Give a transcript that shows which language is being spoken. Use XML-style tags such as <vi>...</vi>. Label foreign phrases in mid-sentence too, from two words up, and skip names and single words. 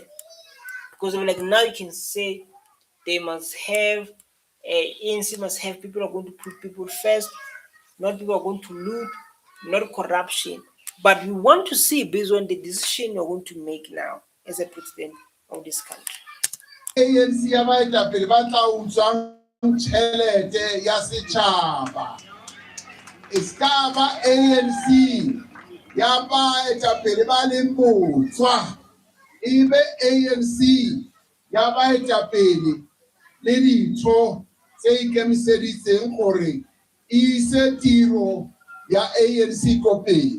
<en>Because like now you can say they must have ANC must have people who are going to put people first, not people who are going to loot, not corruption. But we want to see based on the decision you're going to make now as a president of this country.</en> <tn>ANC ya baetapele ba tla utswang tšhelete ya setšhaba. E ska ba ANC ya baetapele ba leng botswa. Ebe ANC ya baetapele le ditho tse ikemiseditseng gore e ise tiro ya ANC ko pele.</tn>